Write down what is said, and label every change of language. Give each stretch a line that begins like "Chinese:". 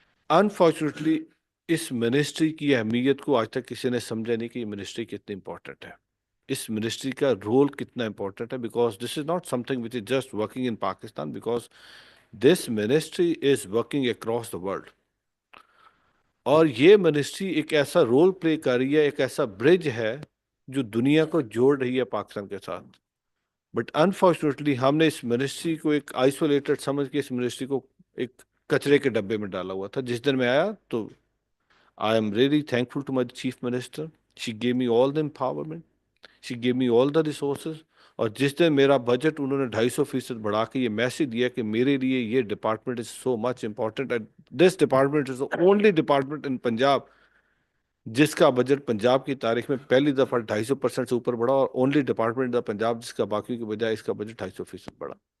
Urdu: Unfortunately اس ministry کی اہمیت کو آج تک کسی نے سمجھا نہیں کہ یہ منسٹری کتنی امپورٹنٹ ہے، اس منسٹری کا رول کتنا امپورٹنٹ ہے،
English: Because this is not something which is just working in Pakistan, because this ministry is working across the world.
Urdu: اور یہ منسٹری ایک ایسا رول پلے کر رہی ہے، ایک ایسا برج ہے جو دنیا کو جوڑ رہی ہے پاکستان کے ساتھ. بٹ انفارچونیٹلی ہم نے اس منسٹری کو ایک آئسولیٹڈ سمجھ کے اس منسٹری کو ایک کچرے کے ڈبے میں ڈالا ہوا تھا. جس دن میں آیا تو
English: I am really thankful to my chief minister. She gave me all the empowerment. She gave me all the resources.
Urdu: اور جس دن میرا بجٹ انہوں نے 250% بڑھا کے یہ میسج دیا کہ میرے لیے یہ
English: department is so much important, and this department is the only department in
Urdu: Punjab جس کا بجٹ پنجاب کی تاریخ میں پہلی دفعہ 250% سے اوپر بڑھا، اور اونلی ڈپارٹمنٹ پنجاب جس کا باقیوں کی بجائے اس کا بجٹ 250% بڑھا.